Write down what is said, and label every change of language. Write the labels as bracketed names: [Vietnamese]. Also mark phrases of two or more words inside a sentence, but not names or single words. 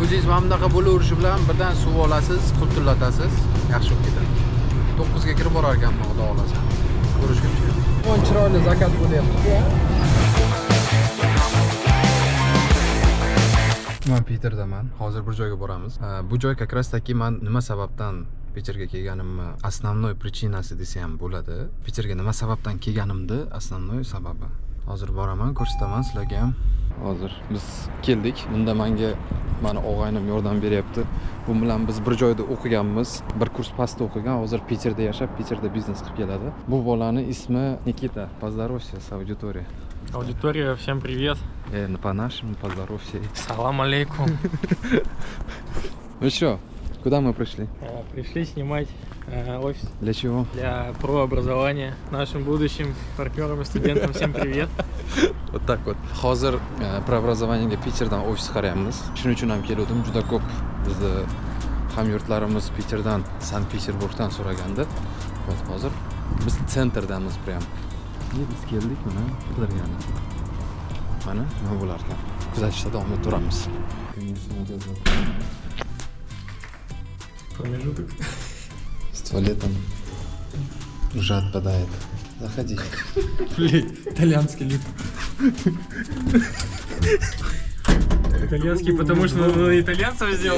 [Uzbek] O'zingiz mana bunaqa bo'laverishi bilan birdan suv olasiz, qultillatasiz, yaxshi bo'lib ketadi. 9 ga kirib borar ekanman, xudo xolasa. Ko'rishguncha. O'n chiroyli zakat bo'lyapti. Men Piterdaman. Hozir bir joyga boramiz. Bu joy [Russian] как раз таки [Uzbek] men nima sababdan Piterga kelganimni [Russian] основной причинasi [Uzbek] desa ham bo'ladi. Piterga nima sababdan kelganimni основной sababi. Hozir boraman, ko'rsataman sizlarga ham. Hozir biz keldik. Bunda menga mani og'aynim yordam beryapti. Bu bilan biz bir joyda o'qiganmiz. Bir kurs pastda o'qigan. Hozir Piterda yashab, Piterda biznes qilib keladi. Bu bolani ismi Nikita. [Russian] Поздоровайся с аудиторией. Аудитория, всем привет. По-нашему, поздоровайся. Салам алейкум. Ну что, куда мы пришли? Пришли снимать офис Для чего? для прообразования. Нашим будущим партнерам и студентам всем привет. Вот так вот. [Uzbek] Hozir прообразованиеga Piterdan ofis qarayapmiz. Shuning uchun ham keldim. Juda ko'p bizni hamyurtlarimiz Piterdan, Sankt-Peterburgdan so'ragandi. Hozir biz sentrdamiz prям. Biz keldik mana qidirgani. Mana nima bo'lar ekan. Kuzatishda davom ettiramiz. [Russian] Промежуток. С туалетом уже отпадает. Заходи. Блин, итальянский лифт. Итальянский, потому что он итальянцев сделал.